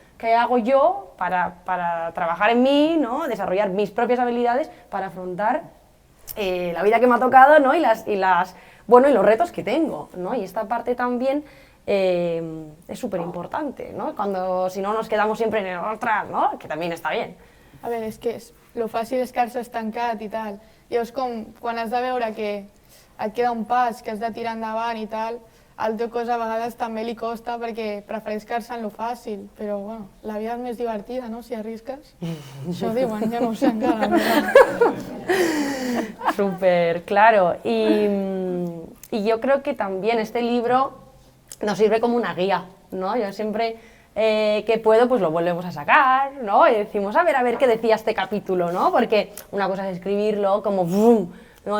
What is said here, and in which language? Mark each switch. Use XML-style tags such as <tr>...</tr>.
<es>¿Qué hago yo para trabajar en mí, ¿no? Desarrollar mis propias habilidades para afrontar la vida que me ha tocado, ¿no? y los retos que tengo, ¿no? Y esta parte también es súper importante, ¿no? Si no nos quedamos siempre en el ostras, ¿no? Que también está bien.</es> <ca>A veure, és que lo fàcil és quedar-se estancat i tal. Llavors, com quan has de veure que et queda un pas, que has de tirar endavant i tal, al teu cos a vegades també li costa perquè prefereix quedar-se en lo fàcil, però bueno, la vida és més divertida, no?, si arrisques. Això diuen, jo no ho sé encara.</ca> <es>Súper, claro. Y yo creo que también este libro nos sirve como una guía, ¿no? Yo siempre que puedo, pues lo volvemos a sacar, ¿no? Y decimos, a ver qué decía este capítulo, ¿no? Porque una cosa es escribirlo como ¡brum!, ¿no?</es>